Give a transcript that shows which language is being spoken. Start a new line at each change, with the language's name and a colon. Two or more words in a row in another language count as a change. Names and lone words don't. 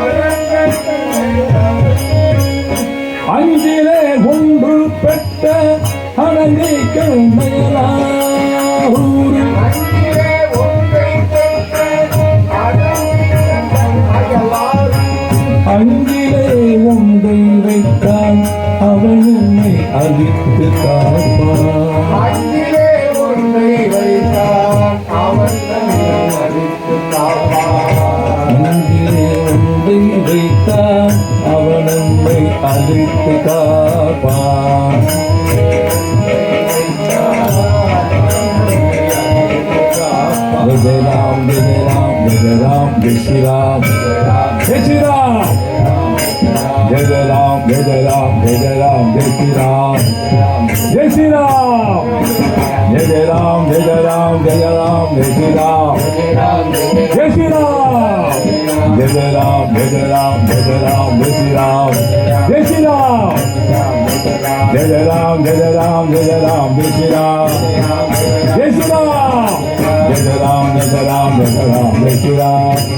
Tamil: அஞ்சிலே ஒன்று பெற்ற அணங்கை கண்டையலாரூர் அஞ்சிலே ஒன்றை வைத்தான் அவன் உன்னை அழித்து காப்பான் அஞ்சிலே ஒன்றை வைத்தான் அவன் அழித்து காப்பான் அஞ்சிலே ஒன்றை வைத்தான் அவன் உன்னை அழித்து காப்பான்
Hindi: जय राम जय राम जय राम जय श्री राम जय श्री राम जय राम जय राम जय राम जय श्री राम जय श्री राम जय राम जय राम जय राम जय श्री राम जय श्री राम जय राम जय राम जय राम जय श्री राम जय श्री राम जय राम जय राम जय राम जय श्री राम जय श्री राम जय राम जय राम जय राम जय श्री राम